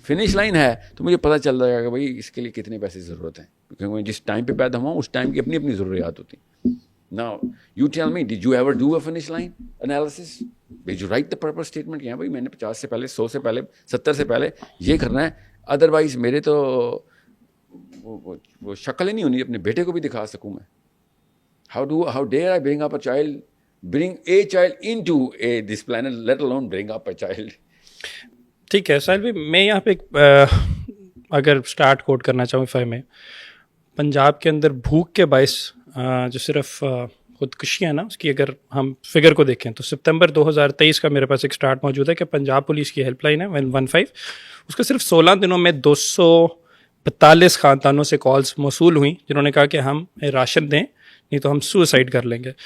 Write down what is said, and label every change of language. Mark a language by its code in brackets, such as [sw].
[hi] Finish line है तो मुझे पता चल जाएगा कि भाई इसके लिए कितने पैसे की ज़रूरत है, क्योंकि मैं जिस टाइम पे पैदा हुआ उस टाइम की अपनी अपनी ज़रूरियात होती। [en] Now you tell me, did you ever do a finish line analysis? Did you write the purpose statement [hi] कि हाँ भाई मैंने 50 से पहले, 100 से पहले, 70 से पहले ये करना है, अदरवाइज मेरे तो वो शक्ल ही नहीं होनी अपने बेटे को भी दिखा सकूँ मैं। [en] How dare I bring up a child, bring a child into this planet, let alone bring up a child. [hi] ठीक है साहिल भाई, मैं यहाँ पे अगर स्टार्ट कोट करना चाहूँ इफ़ में, पंजाब के अंदर भूख के बायस जो सिर्फ खुदकुशी है ना, उसकी अगर हम फिगर को देखें तो सितंबर 2023 का मेरे पास एक स्टार्ट मौजूद है कि पंजाब पुलिस की हेल्पलाइन है 115, उसका सिर्फ 16 दिनों में 242 ख़ानदानों से कॉल्स मौसूल हुई जिन्होंने कहा कि हम राशन दें नहीं तो हम सुसाइड कर लेंगे।